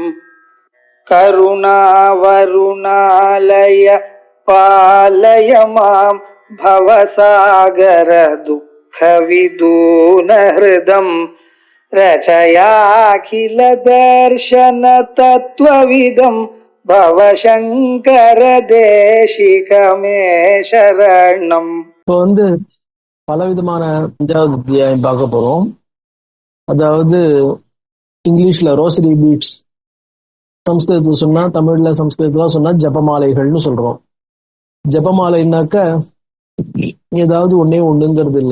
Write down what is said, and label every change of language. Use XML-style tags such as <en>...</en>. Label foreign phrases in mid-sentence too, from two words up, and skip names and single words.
<sa>करुणावरुणालय पालय मां भवसागर दुःखविदून हृदं रचयाखिल दर्शन तत्त्वविदं भवशङ्कर देशिकमे शरणम्।</sa> <ta>இப்போ பலவிதமான 5வது அத்தியாயம் பார்க்க போறோம். அதாவது இங்கிலீஷ்ல</ta> <en>rosary beads,</en> <ta>சம்ஸ்கிருதத்துல சொன்னா, தமிழ்ல சம்ஸ்கிருதத்துல சொன்னா ஜபமாலைகள்னு சொல்றோம். ஜபமாலைன்னாக்க ஏதாவது ஒன்னே ஒண்ணுங்கிறது இல்ல.</ta>